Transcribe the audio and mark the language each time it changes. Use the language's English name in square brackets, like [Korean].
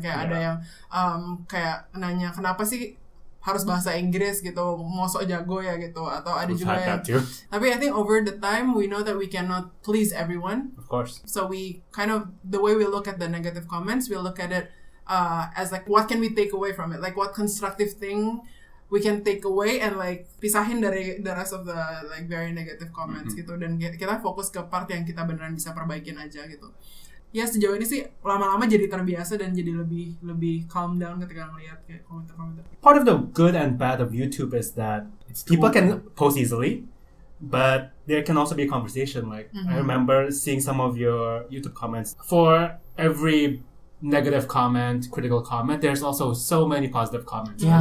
[Indonesian] Kayak ada yang kayak nanya kenapa sih harus bahasa Inggris gitu, mau sok jago ya gitu, atau ada juga yang tapi [English] I think over the time we know that we cannot please everyone, of course, so we kind of, the way we look at the negative comments, we look at it as like what can we take away from it, like what constructive thing we can take away and like [Indonesian] pisahin dari [English] the rest of the like very negative comments [Indonesian] gitu, dan kita fokus ke part yang kita beneran bisa perbaikin aja gitu. Ya sejauh ini sih lama-lama jadi terbiasa dan jadi lebih [English] calm down [Indonesian] ketika ngeliat kayak komentar-komentar. [English] Part of the good and bad of YouTube is that people can post easily, but there can also be a conversation. Like I remember seeing some of your YouTube comments. For every negative comment, critical comment, there's also so many positive comments. Yeah.